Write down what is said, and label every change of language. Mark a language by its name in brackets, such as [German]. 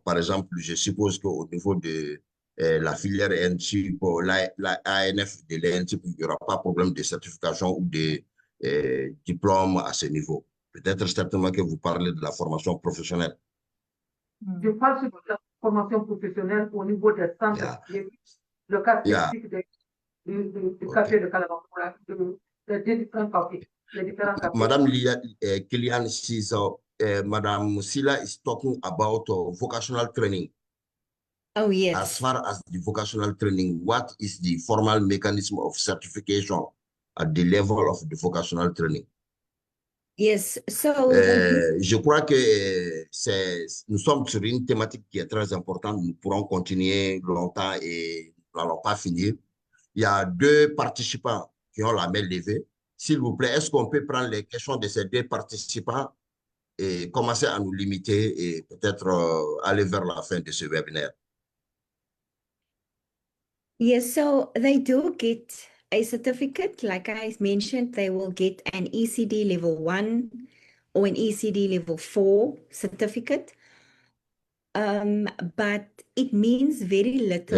[French] Par exemple, je suppose qu'au niveau de la filière NTIP, la ANF de l'ENTIP, il n'y aura pas de problème de certification ou de diplôme à ce niveau. Peut-être certainement que vous parlez de la formation professionnelle. Je parle sur la formation professionnelle au niveau des centres. Le cas spécifique du café de Calabacoura, des différents cafés. [English] Madame Kéliane, Madame Silla is talking about vocational training. Oh, yes. As far as the vocational training, what is the formal mechanism of certification at the level of the vocational training? Yes, so [French] je crois que nous sommes sur une thématique qui est très importante. Nous pourrons continuer longtemps et n'allons pas finir. Il y a 2 participants qui ont la main levée. S'il vous plaît, est-ce qu'on peut prendre les questions de ces 2 participants et commencer à nous limiter et peut-être aller vers la fin de ce webinaire? [English] Yes, so they do get a certificate. Like I mentioned, they will get an ECD level 1 or an ECD level 4 certificate. But it means very little